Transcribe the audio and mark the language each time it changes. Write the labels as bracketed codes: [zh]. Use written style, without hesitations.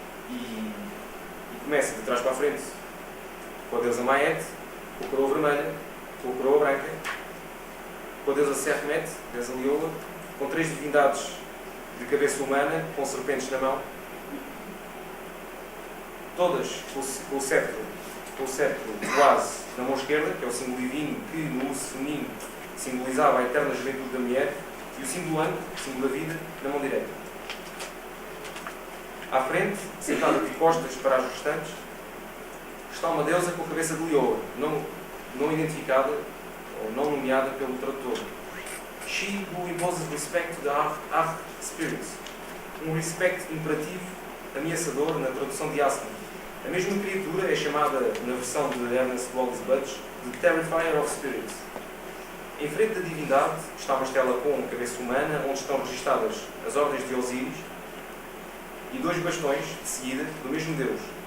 [pt] E começa de trás para a frente com a deusa Maet, com a coroa vermelha, com a coroa branca, com a deusa Sekhmet, deusa Lioa, com 3 divindades de cabeça humana, com serpentes na mão, todas com o cetro quase na mão esquerda, que é o símbolo divino que no uso feminino simbolizava a eterna juventude da mulher, e o símbolo Ankh, o símbolo da vida, na mão direita. À frente, sentada de costas para as restantes, está uma deusa com a cabeça de leoa, não identificada ou não nomeada pelo tradutor. [en] She who imposes respect to the Arch Spirits. [pt] Um respect imperativo, ameaçador, na tradução de Aslan. A mesma criatura é chamada, na versão de Ernest Wallace Budge, de Terrifier of Spirits. Em frente da divindade está uma estela com cabeça humana, onde estão registadas as ordens de Osíris, e 2 bastões, de seguida, do mesmo Deus.